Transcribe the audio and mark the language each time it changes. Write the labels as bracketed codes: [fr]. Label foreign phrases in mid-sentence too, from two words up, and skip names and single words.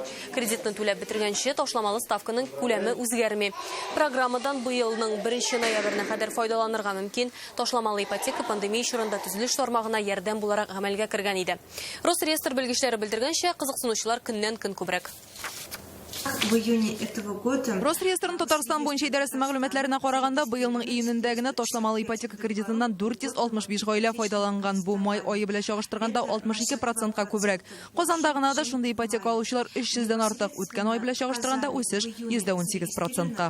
[tt] Кредитны түләп бетергәнче ташламалы ставканың күләме үзгәрми. Программадан быелның 1 ноябрьне кадәр файдаланырга мөмкин. Ташламалы ипотека пандемия чорында төзелеш тармагына ярдәм буларак гамәлгә кергән иде. Росреестр белгечләре белдергәнчә, кызыксынучылар көннән-көн күбрәк. [ru] В июне этого года [tt] Росреестрның Татарстан буенча идарәсе мәгълүматларына караганда, быелның июнендә генә ташламалы ипотека кредитыннан 465 гаилә файдаланган. Бу май ае белән чагыштырганда 62%-ка күбрәк. Казанда гына да шундый ипотека алучылар 300-дән артык. Үткән ай белән чагыштырганда үсеш 118%-ка.